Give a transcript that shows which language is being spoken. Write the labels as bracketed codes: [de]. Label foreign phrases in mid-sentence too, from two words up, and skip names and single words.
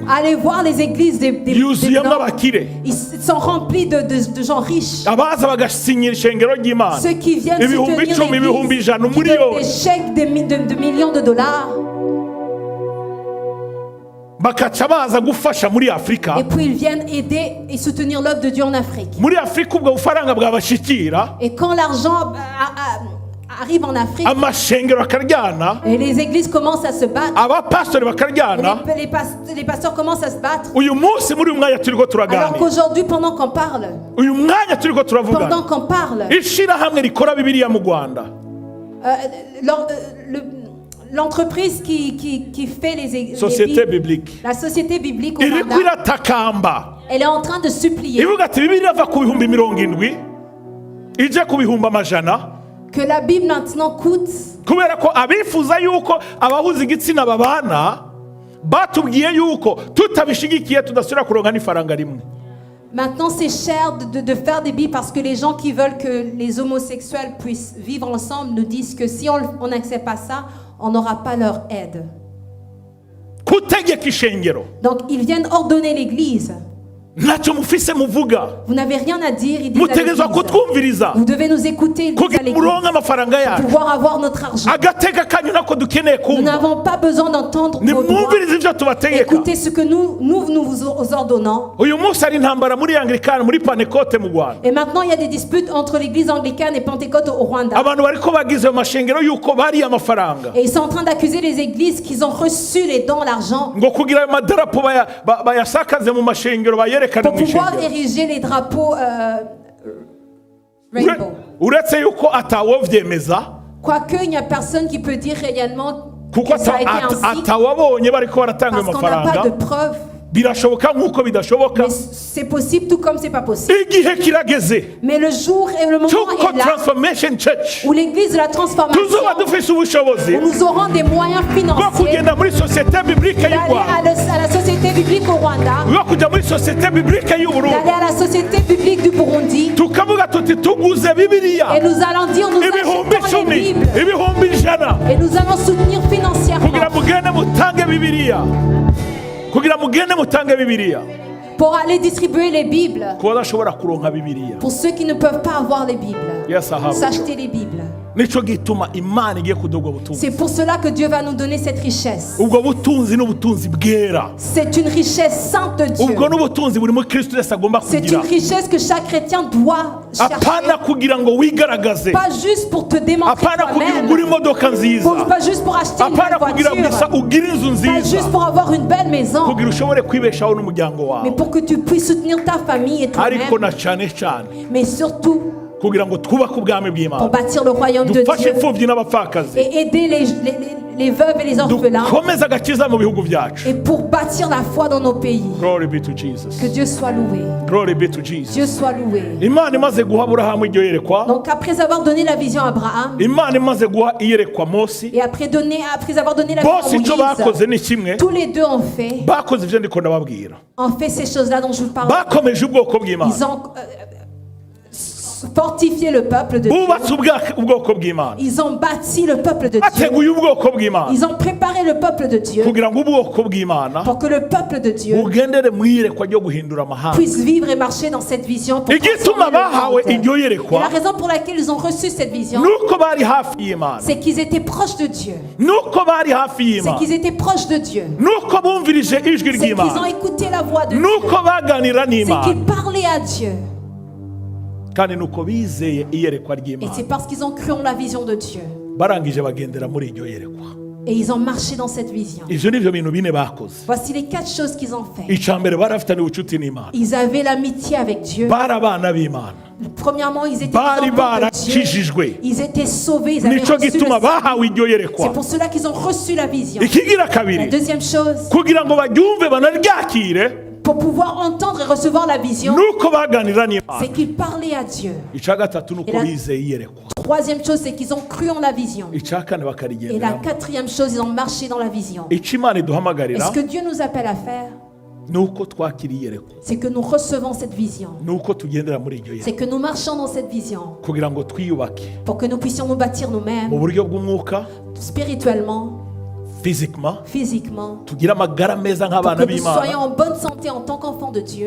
[fr] Allez voir les églises des [rn] yuzuyemo [fr] Blancs. [rn] abakire. [fr] Ils sont remplis de gens riches. [rn] Abaza bagasinyira ishengero ry'Imana [fr] Ceux qui viennent [rn] ibihumbi [fr] soutenir [rn] 10, ibihumbi [fr] l'église, [rn] 100, [fr] qui donnent des [rn] umuriyoni, [fr] chèques de millions de dollars. [rn] bakaca baza gufasha muri Afurika. [fr] Et puis ils viennent aider et soutenir l'œuvre de Dieu en Afrique. [rn] Muri Afurika ubwo bufaranga bwabashikira, [fr] Et quand l'argent arrive en Afrique, [rn] amashengero akaryana, [fr] et les églises commencent à se battre, [rn] abapastori [fr] et [rn] bakaryana. [fr] les pasteurs commencent à se battre. [rn] Uyu munsi muri uyu mwanya turiko [fr] Alors [rn] turaganira, [fr] qu'aujourd'hui, pendant qu'on parle, [rn] uyu mwanya turiko turavugana, ishirahamwe rikora Bibiliya mu Rwanda [fr] l'entreprise qui fait les Société Bibles, biblique la société biblique au [rn] iriko [fr] Rwanda, [rn] iratakamba [fr] elle est en train de supplier [rn] ivuga ati Bibiliya ava ku bihumbi 70 ije ku bihumbi 100, [fr] que la Bible maintenant coûte, [rn] kubera ko abifuza yuko abahuza igitsina babana batubwiye yuko tutabishigikiye tudasubira kuronka n'ifaranga rimwe. [fr] maintenant c'est cher de faire des Bibles parce que les gens qui veulent que les homosexuels puissent vivre ensemble nous disent que si on n'accepte pas ça, on n'aura pas leur aide. [rn] Kutegeka ishengero [fr] Donc ils viennent ordonner l'église. [rn] ntacyo mufise muvuga, [fr] Vous n'avez rien à dire, ils disent à [rn] mutegerezwa [fr] l'église. [rn] kutwumviriza [fr] Vous devez nous écouter, ils disent à [rn] kugira [fr] l'église, [rn] muronke amafaranga [fr] pour [rn] yacu. [fr] pouvoir avoir notre argent. [rn] Agateka kanyu nako dukeneye [fr] Nous [rn] kumva, [fr] n'avons pas besoin d'entendre vos droits. [rn] nimwumvirize ibyo tubategeka. [fr] Écoutez ce que nous vous ordonnons. [rn] Uyu munsi hari intambara muri Anglikani, muri Pentecote mu Rwanda. [fr] Et maintenant, il y a des disputes entre l'église anglicane et Pentecôte au Rwanda. [rn] Abantu bariko bagize ayo mashengero yuko bariye amafaranga [fr] Et ils sont en train d'accuser les églises qu'ils ont reçu les dons, l'argent, [rn] ngo kugira ayo madarapo bayasakaze mu mashengero bayerekane [fr] pour [rn] mu [fr] pouvoir [rn] ishengero. [fr] ériger les drapeaux rainbow. [rn] Uretse yuko atawovyemeza [fr] Quoique, il n'y a personne qui peut dire réellement [rn] kuko [fr] que ça a été ainsi, [rn] atawabonye bariko baratanga ayo [fr] parce qu'on n'a pas [rn] mafaranga. [fr] de preuves. [rn] Birashoboka nk'uko bidashoboka. [fr] Mais c'est possible tout comme c'est pas possible. [rn] Igihe kirageze [fr] Mais le jour et le moment [rn] cy'uko [fr] est là [rn] Transformation Church [fr] où l'église de la transformation, [rn] tuzoba dufise ubushobozi [fr] où nous aurons des moyens [rn] bwo [fr] financiers [rn] kugenda muri sosiyete biblike y'u [fr] d'aller [rn] Rwanda, [fr] à la société biblique au Rwanda, [rn] bwo kujya muri sosiyete biblike y'u Burundi, [fr] d'aller à la société biblique du Burundi, [rn] tukavuga tuti tuguze [fr] et [rn] Bibiliya [fr] nous allons dire nous [rn] ibihumbi [fr] achetons les [rn] 10, [fr] Bibles [rn] ibihumbi 100 [fr] et nous allons soutenir financièrement [rn] kugira mugende mutange Bibiliya, kugira mugende mutange Bibiliya [fr] pour aller distribuer les Bibles [rn] ku badashobora kuronka Bibiliya. [fr] pour ceux qui ne peuvent pas avoir les Bibles, [rn] Yes, ahabwe. [fr] s'acheter les Bibles. [rn] Nico gituma Imana igiye kuduha ubwo butunzi. [fr] C'est pour cela que Dieu va nous donner cette richesse. [rn] Ubwo butunzi n'ubutunzi bwera, [fr] C'est une richesse sainte de Dieu. [rn] ubwo n'ubutunzi buri muri Kristo Yesu agomba [fr] C'est [rn] kugira, [fr] une richesse que chaque chrétien doit [rn] apana [fr] chercher. [rn] kugira ngo wigaragaze, [fr] Pas juste pour te démontrer [rn] apana kugira ugure [fr] toi-même. [rn] imodoka nziza, [fr] Pas juste pour acheter une [rn] apana [fr] belle [rn] kugira [fr] voiture. [rn] gusa ugire inzu [fr] Pas juste [rn] nziza, [fr] pour avoir une belle maison. [rn] kugira ushobore kwibeshaho n'umuryango [fr] Mais [rn] wawe, [fr] pour que tu puisses soutenir ta famille et [rn] ariko [fr] toi-même. [rn] na cyane cyane [fr] Mais surtout [rn] kugira ngo twubake ubwami [fr] pour [rn] bw'Imana, [fr] bâtir le royaume de [rn] dufashe [fr] Dieu [rn] imfubyi n'abapfakazi, [fr] et aider les veuves et les orphelins. [rn] dukomeze agakiza mu bihugu byacu. [fr] Et pour bâtir la foi dans nos pays. [en] Glory be to Jesus. [fr] Que Dieu soit loué. [en] Glory be to Jesus. [fr] Dieu soit loué. [rn] Imana imaze guha Aburahamu iryo yerekwa, [fr] Donc après avoir donné la vision à Abraham, [rn] Imana imaze guha iyerekwa Mose, [fr] et après avoir donné la [rn] bose [fr] vision [rn] icyo [fr] à [rn] bakoze [fr] Moïse, [rn] ni kimwe, [fr] tous les deux ont fait [rn] ibyo ndiko ndababwira, [fr] ces choses-là dont je vous parle. [rn] bakomeje ubwoko bw'Imana, [fr] Ils ont fortifié le peuple de Dieu. [rn] bubatse ubwoko bw'Imana, [fr] Ils ont bâti le peuple de Dieu. [rn] bateguye ubwoko bw'Imana [fr] Ils ont préparé le peuple de Dieu [rn] kugira ngo ubwoko bw'Imana [fr] pour que le peuple de Dieu [rn] bugendere mu iyerekwa ryo guhindura amahanga. [fr] puisse vivre et marcher dans cette vision pour [rn] Igituma [fr] transformer [rn] bahawe [fr] le monde. [rn] iryo [fr] Et la [rn] yerekwa [fr] raison pour laquelle ils ont reçu cette vision, [rn] nuko bari hafi y'Imana, [fr] c'est qu'ils étaient proches de Dieu. [rn] nuko bari hafi [fr] C'est [rn] y'Imana, [fr] qu'ils étaient proches de Dieu. [rn] nuko bumvirije ijwi [fr] C'est qu'ils ont [rn] ry'Imana, [fr] écouté la voix de Dieu. [rn] nuko baganira [fr] C'est [rn] n'Imana, [fr] qu'ils parlaient à Dieu. [rn] kandi nuko bizeye iyerekwa [fr] Et [rn] ry'Imana, [fr] c'est parce qu'ils ont cru en la vision de Dieu. [rn] barangije bagendera muri iryo yerekwa. [fr] Et ils ont marché dans cette vision. [rn] Ivyo nivyo bintu bine bakoze. [fr] Voici les 4 choses qu'ils ont fait. [rn] Icya mbere barafitanye ubucuti n'Imana, [fr] Ils avaient l'amitié avec Dieu. [rn] bari abana b'Imana, [fr] Premièrement, ils étaient des [rn] bari [fr] enfants de Dieu. [rn] barakijijwe, [fr] Ils étaient sauvés. Ils avaient [rn] nico [fr] reçu le [rn] gituma [fr] salut. [rn] bahawe iryo [fr] C'est [rn] yerekwa. [fr] pour cela qu'ils ont reçu la vision. [rn] Ikigira [fr] La [rn] kabiri, [fr] deuxième chose, [rn] kugira ngo baryumve banaryakire, [fr] pour pouvoir entendre et recevoir la vision, [rn] nuko baganira n'Imana. [fr] c'est qu'ils parlaient à Dieu. [rn] Icya gatatu nuko [fr] Et la- [rn] bizeye iyerekwa. [fr] Troisième chose, c'est qu'ils ont cru en la vision. [rn] Icya kane [fr] Et la [rn] bakarigenderamo. [fr] quatrième chose, ils ont marché dans la vision. [rn] Icyo Imana [fr] Et [rn] iduhamagarira [fr] ce que Dieu nous appelle à faire, [rn] nuko twakira iyerekwa, [fr] c'est que nous recevons cette vision. [rn] nuko tugendera muri iryo [fr] C'est [rn] yerekwa, [fr] que nous marchons dans cette vision [rn] kugira ngo twiyubake [fr] pour que nous puissions nous bâtir [rn] mu [fr] nous-mêmes, [rn] buryo bw'umwuka, [fr] spirituellement, [rn] physiquement, [fr] physiquement, [rn] tugire amagara meza [fr] pour [rn] nk'abana [fr] que nous soyons [rn] b'Imana, [fr] en bonne santé en tant qu'enfants de Dieu.